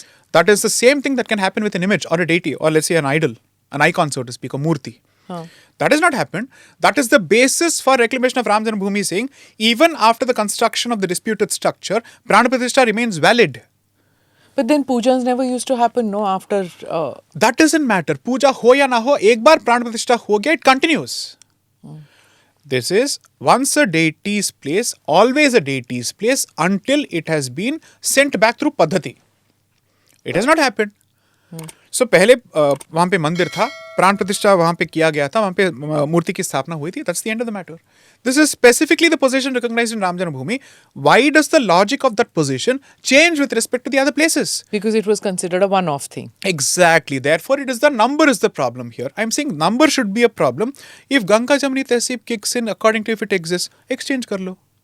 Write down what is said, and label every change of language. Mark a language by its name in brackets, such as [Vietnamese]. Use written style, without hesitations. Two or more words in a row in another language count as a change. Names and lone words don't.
[English] That is the same thing that can happen with an image or a deity or let's say an idol, an icon, so to speak, a murti. That has not happened. That is the basis for reclamation of Ram Janmabhoomi saying, even after the construction of the disputed structure, Pran Pratishta remains valid. But then pujas never used to happen, no, after... That doesn't matter. [Hindi] पूजा हो या न हो, एक बार प्राण प्रतिष्ठा हो गया, [English] it continues. This is once a deity's place, always a deity's place until it has been sent back through Paddhati. It has not happened. [Hindi] So पहले वहाँ पे मंदिर था, प्राण प्रतिष्ठा वहाँ पे किया गया था, वहाँ पे मूर्ति की स्थापना हुई थी. [English] That's the end of the matter. This is specifically the position recognized in Ram Janmabhoomi. Why does the logic of that position change with respect to the other places? Because it was considered a one-off thing. Exactly. Therefore, it is the number is the problem here. I'm saying number should be a problem. If Ganga Jamni Tehzeeb kicks in according to if it exists, exchange [Hindi] कर लो.